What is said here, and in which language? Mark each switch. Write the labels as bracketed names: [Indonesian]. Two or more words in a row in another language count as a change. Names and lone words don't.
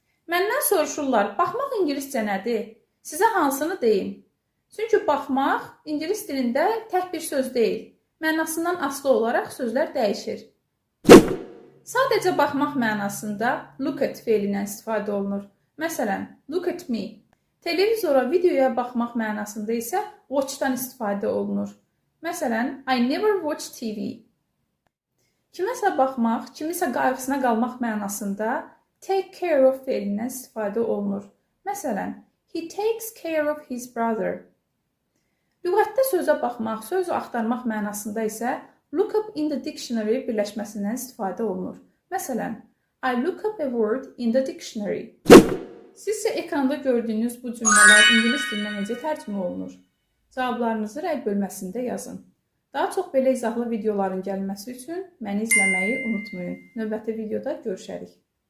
[Azerbaijani] Məndən soruşurlar, baxmaq ingiliscə nədir? Sizə hansını deyim? Çünki baxmaq ingilis dilində tək bir söz deyil. Mənasından asılı olaraq sözlər dəyişir. Sadəcə baxmaq mənasında [English] look at [Azerbaijani] feilindən istifadə olunur. Məsələn, [English] look at me. [Azerbaijani] Televizora, videoya baxmaq mənasında isə watch-dan istifadə olunur. Məsələn, [English] I never watch TV. [Azerbaijani] Kiməsə baxmaq, kimisə qayğısına qalmaq mənasında [English] take care of [Azerbaijani] feilindən istifadə olunur. Məsələn, [English] he takes care of his brother. [Azerbaijani] Lüğətdə sözə baxmaq, sözü axtarmaq mənasında isə [English] look up in the dictionary [Azerbaijani] birləşməsindən istifadə olunur. Məsələn, [English] I look up a word in the dictionary. [Azerbaijani] Sizcə ekranda gördüyünüz bu cümlələr ingilis dilinə necə tərcümə olunur? Cavablarınızı rəy bölməsində yazın. Daha çox belə izahlı videoların gəlməsi üçün məni izləməyi unutmayın. Növbəti videoda görüşərik.